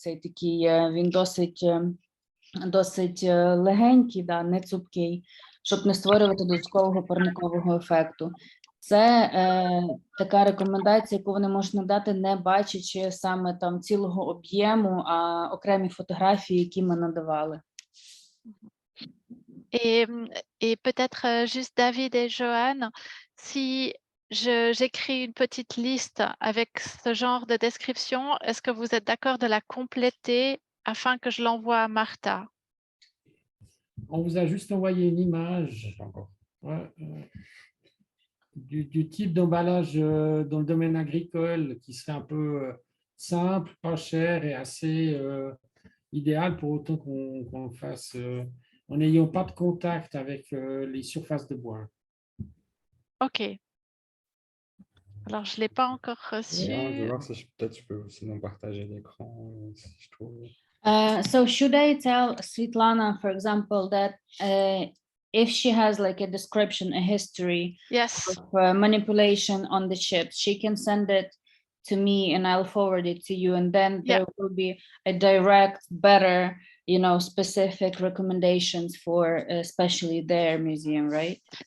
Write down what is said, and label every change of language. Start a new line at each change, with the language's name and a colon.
Ukrainian: Цей такий, він досить легенький, да, не цупкий, щоб не створювати додаткового парникового ефекту. Це така рекомендація, яку вони можуть надати, не бачачи саме там цілого об'єму, а окремі фотографії, які ми надавали.
French: Et peut-être juste David et Joanne, si j'écris une petite liste avec ce genre de description, est-ce que vous êtes d'accord de la compléter afin que je l'envoie à Martha? On vous a juste envoyé une image du type d'emballage dans le domaine agricole qui serait un peu simple, pas cher et assez idéal pour autant qu'on le fasse en n'ayant pas de contact avec les surfaces de bois. Ok. Alors, je ne l'ai pas encore reçu. Je vais voir si peut-être je peux sinon partager l'écran si je trouve.
English: So should I tell Svetlana, for example, that if she has like a description, a history Yes. of manipulation on the ship, she can send it to me and I'll forward it to you, and then there will be a direct, better, you know, specific recommendations for especially their museum, right?